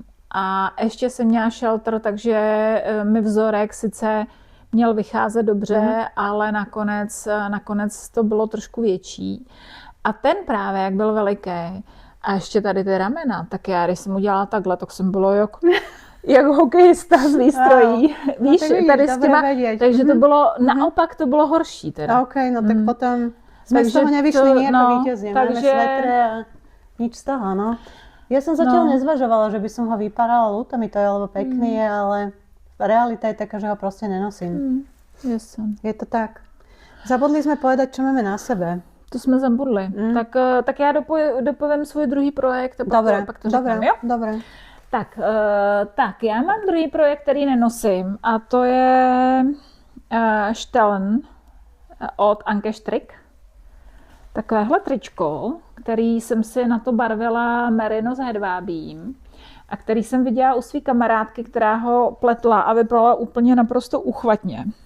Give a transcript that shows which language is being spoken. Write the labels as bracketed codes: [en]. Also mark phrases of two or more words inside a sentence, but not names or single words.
[cs] A ještě jsem měla shelter, takže mi vzorek sice měl vycházet dobře, ale nakonec to bylo trošku větší. A ten právě, jak byl veliký, a ještě tady ty ramena, tak já, když jsem udělala takhle, tak jsem bylo jak hokejista z výstrojí. No, víš, tady s těma, takže to bylo, naopak to bylo horší teda. OK, no tak potom jsme z toho nevyšli nejako vítězně. [sk] Máme svetre a nič z toho, no. Ja som zatiaľ nezvažovala, že by som ho vypárala, ľúto mi to je, lebo pekný je, ale realita je taká, že ho proste nenosím. Je to tak. Zabudli sme povedať, čo máme na sebe. [cs] To jsme zabudli. Tak já dopovím svůj druhý projekt a pak to řekneme, jo? [sk] Dobré. [cs] Tak, já mám druhý projekt, který nenosím a to je Stellen od Anke Strick. Takovéhle tričko, který jsem si na to barvila merino s hedvábím a který jsem viděla u své kamarádky, která ho pletla a vypadala úplně naprosto uchvatně.